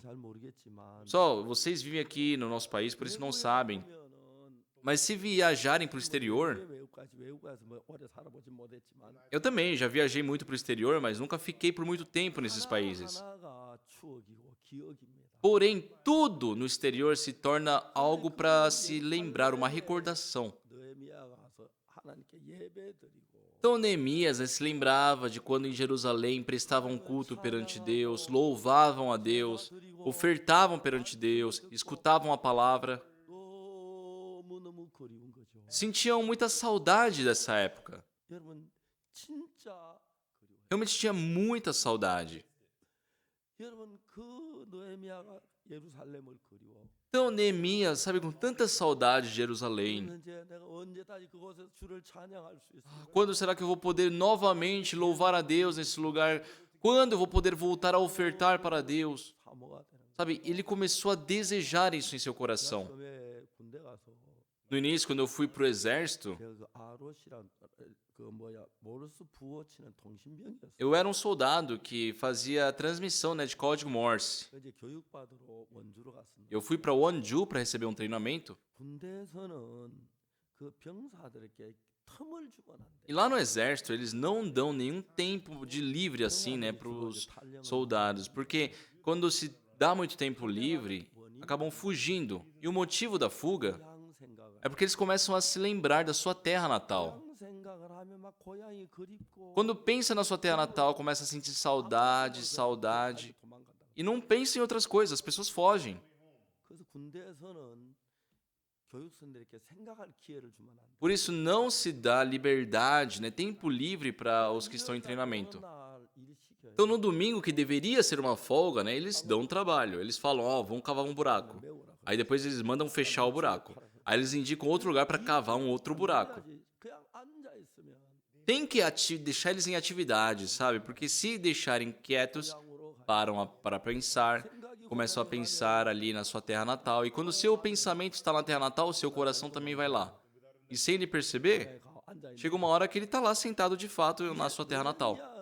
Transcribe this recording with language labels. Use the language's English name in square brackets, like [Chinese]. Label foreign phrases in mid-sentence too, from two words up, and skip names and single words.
[Korean] 잘 모르겠지만 [Portuguese] Só, vocês vivem aqui no nosso país, por isso não sabem. Mas se viajarem para o exterior, [Korean] 외국에서 뭐 오래 살아보지 못했지만 [Portuguese] eu também já viajei muito para o exterior, mas nunca fiquei por muito tempo nesses países. [Korean] 하나가 추억이고 기억입니다. [Portuguese] Porém, tudo no exterior se torna algo para se lembrar, uma recordação. [Korean] 느헤미야가 가서 하나님께 예배드리고 [Portuguese] Então Neemias, né, se lembrava de quando em Jerusalém prestavam culto perante Deus, louvavam a Deus, ofertavam perante Deus, escutavam a palavra. [Korean] 너무너무 그리운 거죠. [Portuguese] Sentiam muita saudade dessa época. [Korean] 여러분 진짜 그리워요. [Portuguese] Realmente tinha muita saudade. [Korean] 여러분 그 느헤미야가 예루살렘을 그리워. [Portuguese] Então Neemias, sabe, com tanta saudade de Jerusalém, [Korean] 그러면 이제 내가 언제 다시 그곳에서 주를 찬양할 수 있을까? [Portuguese] quando será que eu vou poder novamente louvar a Deus nesse lugar? Quando eu vou poder voltar a ofertar para Deus? [Korean] 사모가 되는 거예요. [Portuguese] Sabe, ele começou a desejar isso em seu coração. [Korean] 처음에 군대 가서 [Portuguese] No início, quando eu fui para o exército, [Korean] 제가 그 아롯이란 그 뭐야 모르스 부호 치는 통신병이었어요. [Portuguese] eu era um soldado que fazia transmissão, né, de código Morse. [Korean] 이제 교육받으러 원주로 갔습니다. [Portuguese] Eu fui para Wonju para receber um treinamento. [Korean] 군대에서는 그 병사들에게 틈을 주면 안 E 돼. [Portuguese] lá no exército, eles não dão nenhum tempo de livre assim, né, para os soldados, porque quando se dá muito tempo livre, acabam fugindo. E o motivo da fuga [Korean] 고향 생각을 [Portuguese] é porque eles começam a se lembrar da sua terra natal. [Korean] 고향 생각을 하면 막 고향이 그립고 [Portuguese] Quando pensa na sua terra natal, começa a sentir saudade, saudade. [Korean] 도망간다. [Portuguese] E não pensa em outras coisas, as pessoas fogem. [Korean] 그래서 군대에서는 교육생들에게 생각할 기회를 주면 안 돼. [Portuguese] Por isso não se dá liberdade, né, tempo livre para os que estão em treinamento. [Korean] 날 일 시켜요. [Portuguese] Então no domingo, que deveria ser uma folga, né, eles dão trabalho. Eles falam, ó, vamos cavar um buraco. [Korean] 메우라고. [Portuguese] Aí depois eles mandam fechar o buraco. Aí eles indicam outro lugar para cavar um outro buraco. [Korean] 그냥 앉아 있으면 [Portuguese] tem que deixar eles em atividade, sabe? Porque se deixarem quietos, param para pensar, começam a pensar ali na sua terra natal. E quando o seu pensamento está na terra natal, o seu coração também vai lá. E sem ele perceber, chega uma hora que ele está lá sentado de fato na sua terra natal.